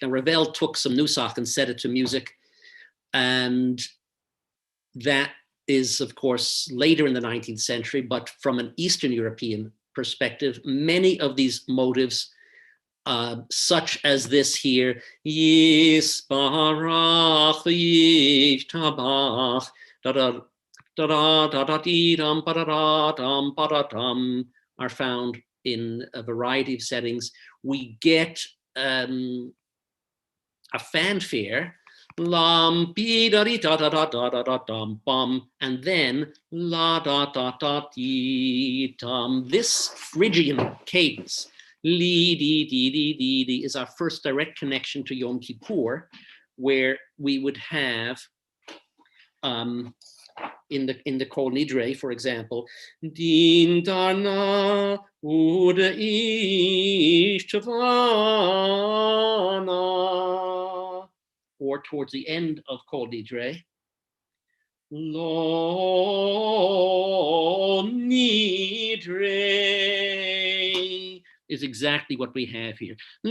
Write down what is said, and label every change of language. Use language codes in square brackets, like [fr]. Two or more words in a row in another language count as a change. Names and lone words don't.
[en] Now, Ravel took some Nusach and set it to music, and that is, of course, later in the 19th century, but from an Eastern European perspective, many of these motives, such as this here, [he] Yisbarach Yishtabach, [en] are found in a variety of settings. We get a fanfare, and then la da da da dee dum. This Phrygian cadence, li di di di di di, is our first direct connection to Yom Kippur, where we would have in the Kol Nidre, for example, din dana uda ishtavana, or towards the end of Kol Nidre, lo nidre is exactly what we have here.